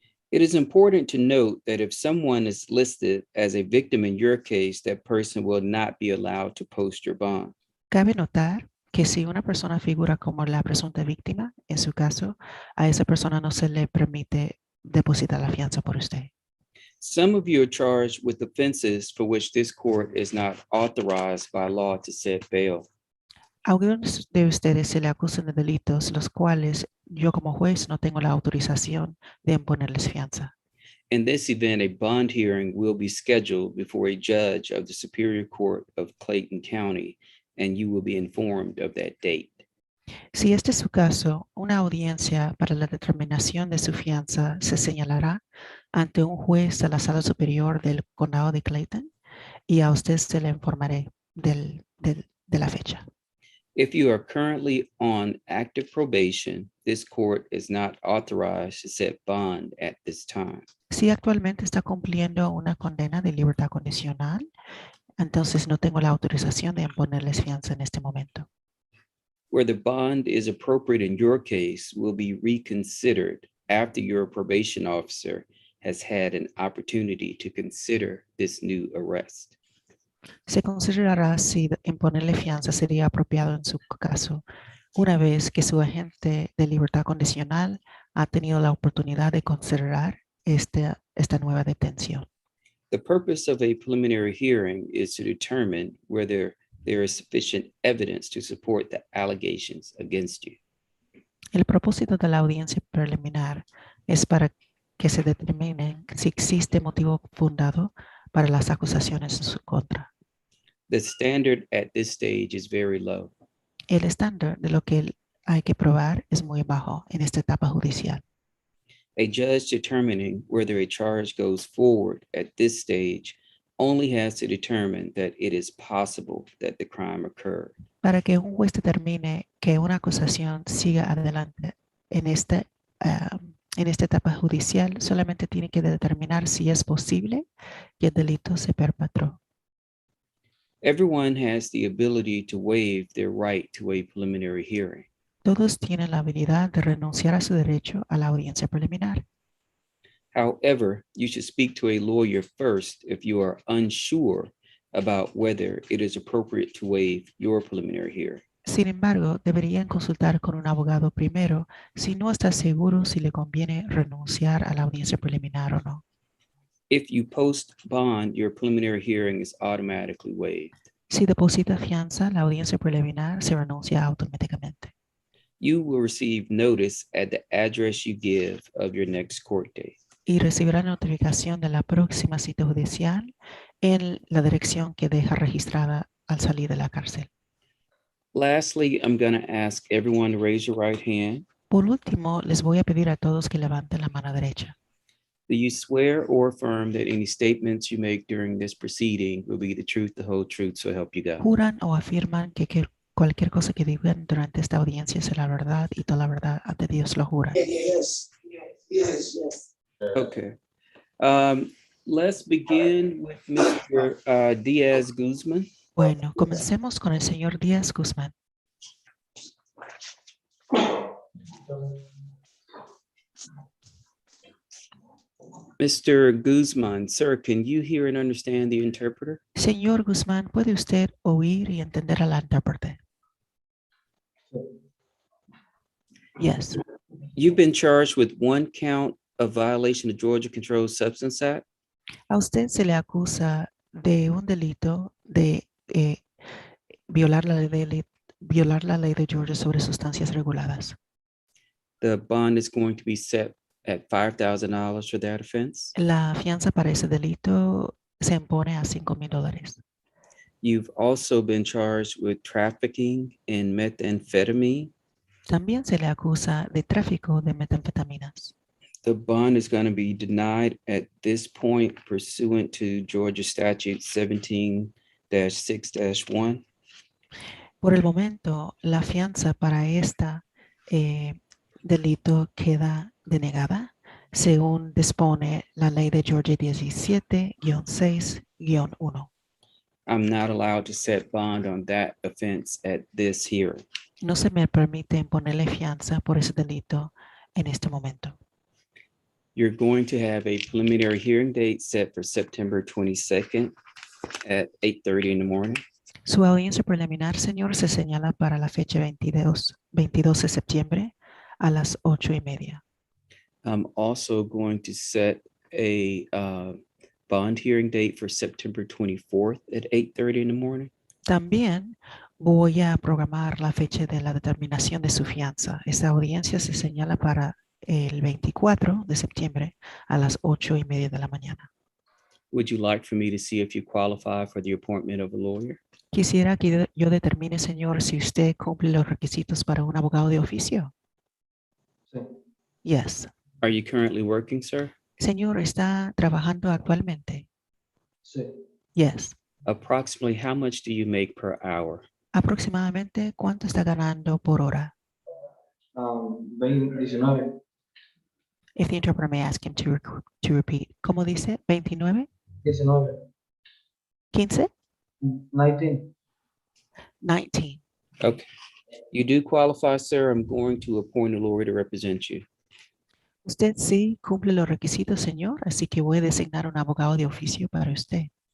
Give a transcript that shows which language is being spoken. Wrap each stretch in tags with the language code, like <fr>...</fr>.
<en>It is important to note that if someone is listed as a victim in your case, that person will not be allowed to post your bond.</en> <es>Cabe notar que si una persona figura como la presunta víctima, en su caso, a esa persona no se le permite depositar la fianza por usted.</es> <en>Some of you are charged with offenses for which this court is not authorized by law to set bail.</en> <es>Algunos de ustedes se le acusan de delitos los cuales yo como juez no tengo la autorización de imponerles fianza.</es> <en>In this event, a bond hearing will be scheduled before a judge of the Superior Court of Clayton County, and you will be informed of that date.</en> <es>Si este es su caso, una audiencia para la determinación de su fianza se señalará ante un juez de la Sala Superior del Condado de Clayton y a usted se le informaré de la fecha.</es> <en>If you are currently on active probation, this court is not authorized to set bond at this time.</en> <es>Si actualmente está cumpliendo una condena de libertad condicional, entonces no tengo la autorización de imponerles fianza en este momento.</es> <en>Where the bond is appropriate in your case will be reconsidered after your probation officer has had an opportunity to consider this new arrest.</en> <es>Se considerará si imponerle fianza sería apropiado en su caso, una vez que su agente de libertad condicional ha tenido la oportunidad de considerar esta nueva detención.</es> <en>The purpose of a preliminary hearing is to determine whether there is sufficient evidence to support the allegations against you.</en> <es>El propósito de la audiencia preliminar es para que se determine si existe motivo fundado para las acusaciones en su contra.</es> <en>The standard at this stage is very low.</en> <es>El estándar de lo que hay que probar es muy bajo en esta etapa judicial.</es> <en>A judge determining whether a charge goes forward at this stage only has to determine that it is possible that the crime occurred.</en> <es>Para que un juez determine que una acusación siga adelante en esta etapa judicial, solamente tiene que determinar si es posible que el delito se perpetró.</es> <en>Everyone has the ability to waive their right to a preliminary hearing.</en> <es>Todos tienen la habilidad de renunciar a su derecho a la audiencia preliminar.</es> <en>However, you should speak to a lawyer first if you are unsure about whether it is appropriate to waive your preliminary hearing.</en> <es>Sin embargo, deberían consultar con un abogado primero si no está seguro si le conviene renunciar a la audiencia preliminar o no.</es> <en>If you post bond, your preliminary hearing is automatically waived.</en> <es>Si deposita fianza, la audiencia preliminar se renuncia automáticamente.</es> <en>You will receive notice at the address you give of your next court date.</en> <es>Y recibirá notificación de la próxima cita judicial en la dirección que deja registrada al salir de la cárcel.</es> <en>Lastly, I'm going to ask everyone to raise your right hand.</en> <es>Por último, les voy a pedir a todos que levanten la mano derecha.</es> <en>Do you swear or affirm that any statements you make during this proceeding will be the truth, the whole truth, so help you God?</en> <es>¿Juran o afirman que cualquier cosa que digan durante esta audiencia será la verdad y toda la verdad ante Dios lo juran?</es> <en>Yes, yes, yes. Okay. Let's begin with Mr. Diaz Guzman.</en> <es>Bueno, comencemos con el señor Díaz Guzmán.</es> <en>Mr. Guzman, sir, can you hear and understand the interpreter?</en> <es>Señor Guzmán, ¿puede usted oír y entender a la intérprete?</es> <en>Yes. You've been charged with one count of violation of Georgia Controlled Substance Act.</en> <es>A usted se le acusa de un delito de violar la ley de Georgia sobre sustancias reguladas.</es> <en>The bond is going to be set at $5,000 for that offense.</en> <es>La fianza para ese delito se impone a $5,000.</es> <en>You've also been charged with trafficking in methamphetamine.</en> <es>También se le acusa de tráfico de metanfetaminas.</es> <en>The bond is going to be denied at this point pursuant to Georgia Statute 17-6-1.</en> <es>Por el momento, la fianza para este delito queda denegada, según dispone la ley de Georgia 17-6-1.</es> <en>I'm not allowed to set bond on that offense at this hearing.</en> <es>No se me permite imponerle fianza por ese delito en este momento.</es> <en>You're going to have a preliminary hearing date set for September 22nd at 8:30 in the morning.</en> <es>Su audiencia preliminar, señor, se señala para la fecha 22 de septiembre a las 8:30.</es> <en>I'm also going to set a bond hearing date for September 24th at 8:30 in the morning.</en> <es>También Voy a programar la fecha de la determinación de su fianza. Esta audiencia se señala para el 24 de septiembre a las 8:30 de la mañana.</es> <en>Would you like for me to see if you qualify for the appointment of a lawyer?</en> <es>Quisiera que yo determine, señor, si usted cumple los requisitos para un abogado de oficio. Sí.</es> <en>Yes. Are you currently working, sir?</en> <es>Señor, ¿está trabajando actualmente? Sí.</es> <en>Yes. Approximately how much do you make per hour?</en> <es>Aproximadamente, ¿cuánto está ganando por hora? 19.</es> <en>If the interpreter may ask him to repeat.</en> <es>¿Cómo dice? ¿29? 19. ¿15? 19. 19.</es> <en>Okay. You do qualify, sir. I'm going to appoint a lawyer to represent you.</en> <es>Usted sí cumple los requisitos, señor, así que voy a designar un abogado de oficio para usted.</es>